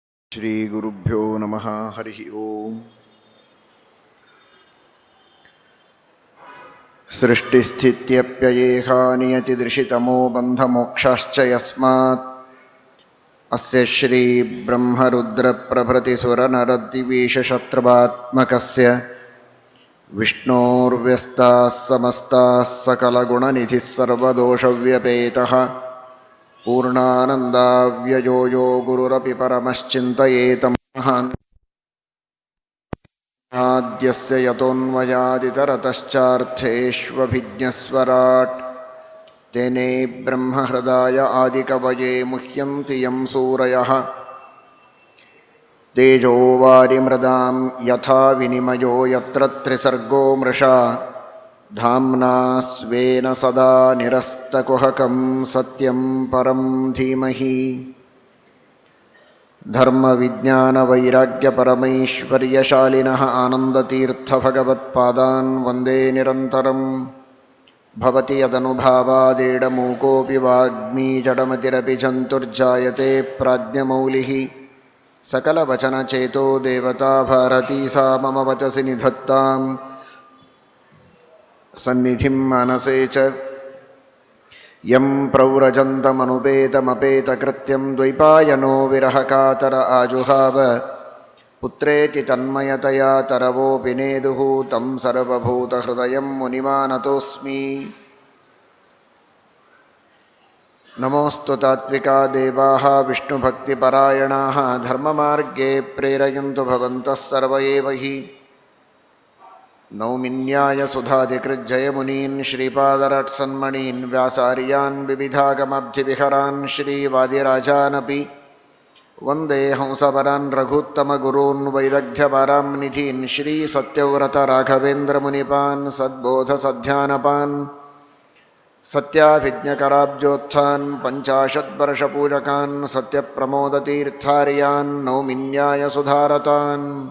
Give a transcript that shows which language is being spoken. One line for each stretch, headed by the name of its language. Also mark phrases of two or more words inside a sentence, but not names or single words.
Sanskrit: ಶ್ರೀ ಗುರುಭ್ಯೋ ನಮಃ. ಹರಿ ಓಂ. ಸೃಷ್ಟಿಸ್ಥಿತ್ಯಪ್ಯಯೇಹ ನಿಯತಿದೃಶಿತಮೋ ಬಂಧಮೋಕ್ಷಾಶ್ಚ ಯಸ್ಮಾತ್ ಅಸ್ಯ ಶ್ರೀ ಬ್ರಹ್ಮರುದ್ರಪ್ರಭೃತಿಸುರನರದ್ವಿಷಶತ್ರುವಾತ್ಮಕಸ್ಯ ವಿಷ್ಣೋರ್ವ್ಯಸ್ತಾಃ ಸಮಸ್ತಾಃ ಸಕಲಗುಣನಿಧಿಃ ಸರ್ವದೋಷವ್ಯಪೇತಃ ಪೂರ್ಣಾನಂದಾವ್ಯಯೋ ಯೋ ಗುರುರಪಿ ಪರಮಶ್ಚಿಂತಯೇತಂ ಆದ್ಯಸ್ಯ ಯತೋನ್ಮಯಾದಿತರತಶ್ಚಾರ್ಥೇಷ್ವಭಿಜ್ಞಸ್ವರಾಟ್ ತೇನೇ ಬ್ರಹ್ಮಹೃದಾಯ ಆದಿಕವಯೇ ಮುಹ್ಯಂತಿ ಯಂ ಸೂರಯಃ ತೇಜೋ ವಾರಿಮೃದಾಂ ಯಥಾ ವಿನಿಮಯೋ ಯತ್ರ ತ್ರಿಸರ್ಗೋ ಮೃಷಾ ಧಾಮ್ನಾ ಸ್ವೇನ ಸದಾ ನಿರಸ್ತಕುಹಕಂ ಸತ್ಯಂ ಪರಂ ಧೀಮಹಿ. ಧರ್ಮವಿಜ್ಞಾನವೈರಾಗ್ಯಪರಮೈಶ್ವರ್ಯಶಾಲಿನಃ ಆನಂದತೀರ್ಥಭಗವತ್ಪಾದಾನ್ ವಂದೇ ನಿರಂತರಂ. ಭವತಿ ಯದನುಭಾವಾದೇಡಮೂಕೋऽಪಿ ವಾಗ್ಮೀ ಜಡಮತಿರಪಿ ಜಂತುರ್ಜಾಯತೆ ಪ್ರಾಜ್ಞಮೌಲಿಃ. ಸಕಲವಚನಚೇತೋ ದೇವತಾ ಭಾರತೀ ಸಾ ಮಮ ವಚಸಿ ನಿಧತ್ತಾಂ ಸನ್ನಿಧಿಂ ಮಾನಸೇ ಚ. ಯಂ ಪ್ರವ್ರಜन्तमनुपेतमपेतकृत्यं ದ್ವೈಪಾಯನೋ ವಿರಹಕಾತರ ಆಜುಹಾವ ಪುತ್ರೇತಿ ತನ್ಮಯತಯಾ ತರವೋಪಿ ನೇದುಃ तं ಸರ್ವಭೂತಹೃದಯಂ ಮುನಿಮಾನತೋಸ್ಮಿ. ನಮೋऽस्तु ತಾತ್ವಿಕಾ ದೇವಾಃ ವಿಷ್ಣುಭಕ್ತಿಪರಾಯಣಾಃ ಧರ್ಮಮಾರ್ಗೇ ಪ್ರೇರಯन्तु ಭವಂತಃ ಸರ್ವ ಏವ ಹಿ. ನೌಮಿನ್ಯಾಯ ಸುಧಾಧಿಕೃಜ್ಜಯಮುನೀನ್ ಶ್ರೀಪಾದರಟ್ಸನ್ಮಣೀನ್ ವ್ಯಾಸಾರ್ಯಾನ್ ವಿವಿಧಾಗಮಬ್ಧಿವಿಹರಾನ್ ಶ್ರೀವಾದಿರಾಜಾನಪಿ ವಂದೇ ಹಂಸವರಾನ್ ರಘುತ್ತಮಗುರೂನ್ ವೈದಗ್ಧ್ಯಪರಾಂ ನಿಧೀನ್ ಶ್ರೀ ಸತ್ಯವ್ರತ ರಾಘವೇಂದ್ರಮುನಿಪಾನ್ ಸದ್ಬೋಧಸಧ್ಯಾನಪಾನ್ ಸತ್ಯಾಭಿಜ್ಞಕರಾಬ್ಜೋತ್ಥಾನ್ ಪಂಚಾಶದ್ವರ್ಷಪೂಜಕಾನ್ ಸತ್ಯಪ್ರಮೋದತೀರ್ಥಾರ್ಯಾನ್ ನೌಮಿನ್ಯಾಯ ಸುಧಾರತಾನ್.